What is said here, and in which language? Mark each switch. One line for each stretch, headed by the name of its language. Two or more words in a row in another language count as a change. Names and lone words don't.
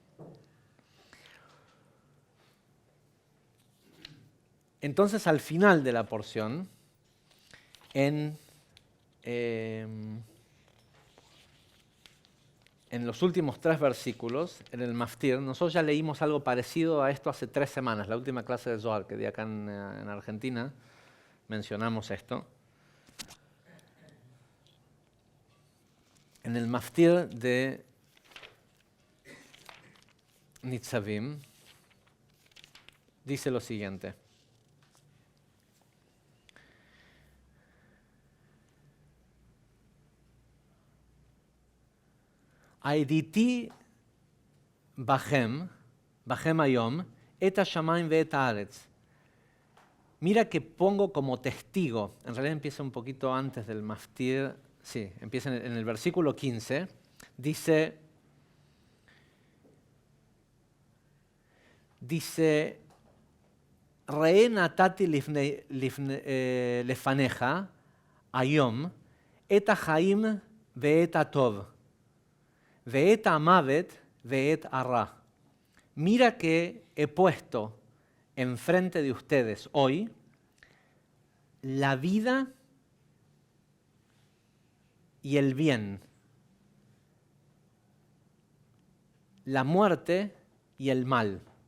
Spanish: Entonces, al final de la porción, en los últimos 3 versículos, en el Maftir, nosotros ya leímos algo parecido a esto hace 3 semanas, la última clase de Zohar que di acá en Argentina, mencionamos esto. En en el Maftir de Nitzavim, dice lo siguiente.
Hebrew: העדתי בכם היום, את השמים ואת הארץ.
Spanish: Mira que pongo como testigo, en realidad empieza un poquito antes del Maftir, sí, empieza en el versículo 15, dice,
Hebrew: ראה נתתי לפניך היום, את החיים ואת הטוב, ואת המות ואת הרע.
Spanish: Mira que he puesto enfrente de ustedes hoy la vida y el bien, la muerte y el mal.